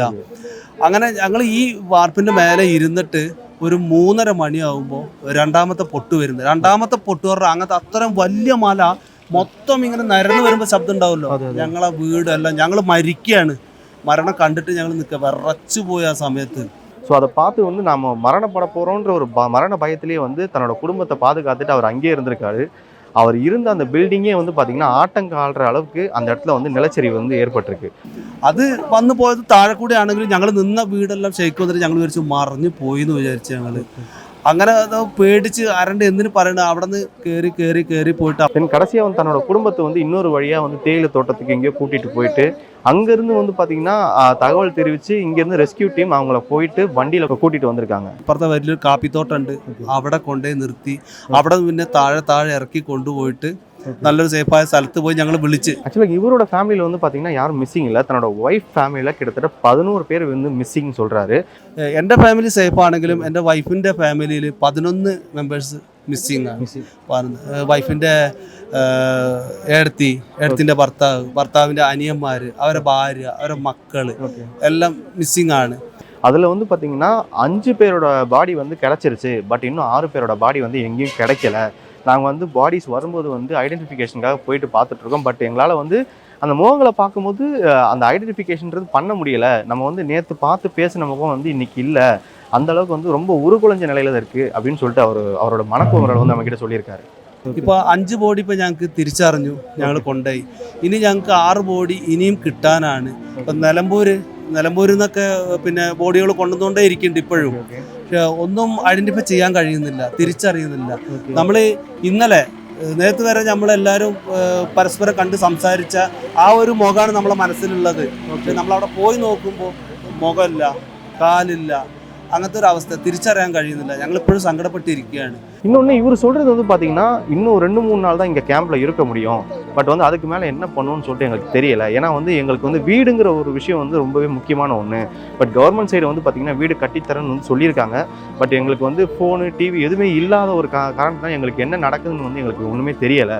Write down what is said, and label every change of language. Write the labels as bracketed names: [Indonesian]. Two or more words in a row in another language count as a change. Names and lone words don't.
[Malayalam] അങ്ങനെ ഞങ്ങൾ ഈ വാർപ്പിന്റെ മേലെ ഇരുന്നിട്ട് ഒരു 3:30 മണിയാകുമ്പോൾ രണ്ടാമത്തെ പൊട്ട് വരുന്നത്. രണ്ടാമത്തെ പൊട്ട് പറഞ്ഞാൽ അങ്ങനത്തെ അത്രയും വലിയ മല മൊത്തം ഇങ്ങനെ നിരന്ന് വരുമ്പോൾ ശബ്ദം ഉണ്ടാവുമല്ലോ. ഞങ്ങളെ വീടെല്ലാം ഞങ്ങൾ മരിക്കുകയാണ്. മരണം കണ്ടിട്ട് ഞങ്ങൾ നിൽക്കുക, വിറച്ചു പോയി ആ സമയത്ത്. [Tamil] ஸோ அதை பார்த்து வந்து நம்ம மரணப்பட போகிறோன்ற ஒரு மரண பயத்திலேயே வந்து தன்னோட குடும்பத்தை பாதுகாத்துட்டு அவர் அங்கேயே இருந்திருக்காரு. அவர் இருந்த அந்த பில்டிங்கே வந்து பார்த்தீங்கன்னா ஆட்டங்காடுற அளவுக்கு அந்த இடத்துல வந்து நிலச்சரிவு வந்து ஏற்பட்டிருக்கு. [Malayalam] അത് വന്നു പോയത് താഴെ കൂടെ ആണെങ്കിലും ഞങ്ങൾ നിന്ന വീടെല്ലാം ഷെയ്ക്ക് വന്നിട്ട് ഞങ്ങൾ വിചാരിച്ചു മറിഞ്ഞു പോയി എന്ന് വിചാരിച്ചു. ഞങ്ങൾ അങ്ങനെ പേടിച്ച് അരണ്ട് എന്തിനു പറയണ അവിടെ നിന്ന് കയറി പോയിട്ട് [Tamil] கடைசியாக வந்து தன்னோட குடும்பத்தை வந்து இன்னொரு வழியாக வந்து தேயிலை தோட்டத்துக்கு எங்கேயோ கூட்டிகிட்டு போயிட்டு அங்கேருந்து வந்து பார்த்தீங்கன்னா தகவல் தெரிவித்து இங்கேருந்து [English] rescue team [Tamil] அவங்கள போயிட்டு வண்டியில் கூட்டிகிட்டு വന്നിരിക്കാங்க. [Malayalam] അപ്പുറത്തെ വലിയൊരു കാപ്പിത്തോട്ടമുണ്ട്, അവിടെ കൊണ്ടുപോയി നിർത്തി. അവിടെ പിന്നെ താഴെ ഇറക്കി കൊണ്ടുപോയിട്ട് നല്ലൊരു സേഫായ സ്ഥലത്ത് പോയി ഞങ്ങൾ വിളിച്ച്. [Tamil] ஆக்சுவலாக இவரோட ஃபேமிலியில் வந்து பார்த்தீங்கன்னா யாரும் மிஸ்ஸிங் இல்லை. தன்னோட ஒய்ஃப் ஃபேமிலியில் கிட்டத்தட்ட 11 பேர் வந்து மிஸ்ஸிங் சொல்கிறாரு. [Malayalam] എൻ്റെ [English] family safe [Malayalam] ആണെങ്കിലും എൻ്റെ വൈഫിൻ്റെ ഫാമിലിയിൽ 11 [English] members missing [Malayalam] ആണ്. വൈഫിൻ്റെ ഏടത്തിൻ്റെ ഭർത്താവിൻ്റെ അനിയന്മാർ, അവരുടെ ഭാര്യ, അവരുടെ മക്കൾ എല്ലാം മിസ്സിങ് ആണ്. [Tamil] அதில் வந்து பார்த்தீங்கன்னா 5 பேரோட பாடி வந்து கிடச்சிருச்சு. பட் இன்னும் 6 பேரோட பாடி வந்து எங்கேயும் கிடைக்கல. நாங்கள் வந்து பாடிஸ் வரும்போது வந்து ஐடென்டிஃபிகேஷனுக்காக போயிட்டு பார்த்துட்ருக்கோம். பட் எங்களால் வந்து அந்த முகங்களை பார்க்கும்போது அந்த ஐடென்டிஃபிகேஷன்றது பண்ண முடியலை. நம்ம வந்து நேற்று பார்த்து பேசின முகம் வந்து இன்றைக்கி இல்லை, அந்தளவுக்கு வந்து ரொம்ப உருகுலைஞ்ச நிலையில் தான் இருக்குது அப்படின்னு சொல்லிட்டு அவரோட மனக்குமுறல் வந்து நம்மக்கிட்ட சொல்லியிருக்காரு. [Malayalam] ഇപ്പോൾ 5 ബോഡി ഇപ്പോൾ ഞങ്ങൾക്ക് തിരിച്ചറിഞ്ഞു, ഞങ്ങൾ കൊണ്ടുപോയി. ഇനി ഞങ്ങൾക്ക് 6 ബോഡി ഇനിയും കിട്ടാനാണ്. ഇപ്പം നിലമ്പൂരിൽ നിന്നൊക്കെ പിന്നെ ബോഡികൾ കൊണ്ടുവന്നുകൊണ്ടേ ഇരിക്കുന്നുണ്ട് ഇപ്പോഴും. പക്ഷെ ഒന്നും ഐഡന്റിഫൈ ചെയ്യാൻ കഴിയുന്നില്ല, തിരിച്ചറിയുന്നില്ല. നമ്മൾ ഇന്നലെ നേരത്തെ വരെ നമ്മളെല്ലാവരും പരസ്പരം കണ്ട് സംസാരിച്ച ആ ഒരു മുഖമാണ് നമ്മളെ മനസ്സിലുള്ളത്. പക്ഷെ നമ്മളവിടെ പോയി നോക്കുമ്പോൾ മുഖമില്ല, കാലില്ല, അങ്ങനത്തെ ഒരു അവസ്ഥ തിരിച്ചറിയാൻ കഴിയുന്നില്ല. ഞങ്ങളിപ്പോഴും സങ്കടപ്പെട്ടിരിക്കുകയാണ്. [Tamil] இன்னொன்று இவர் சொல்கிறது வந்து பார்த்தீங்கன்னா இன்னும் 2-3 நாள் தான் இங்கே கேம்பில் இருக்க முடியும். பட் வந்து அதுக்கு மேலே என்ன பண்ணணும்னு சொல்லிட்டு எங்களுக்கு தெரியலை. ஏன்னா வந்து எங்களுக்கு வந்து வீடுங்கிற ஒரு விஷயம் வந்து ரொம்பவே முக்கியமான ஒன்று. பட் [English] government side [Tamil] வந்து பார்த்திங்கன்னா வீடு கட்டித்தரேன்னு வந்து சொல்லியிருக்காங்க. பட் எங்களுக்கு வந்து ஃபோனு, டிவி எதுவுமே இல்லாத ஒரு காரணம் தான் எங்களுக்கு என்ன நடக்குதுன்னு வந்து எங்களுக்கு ஒன்றுமே தெரியலை.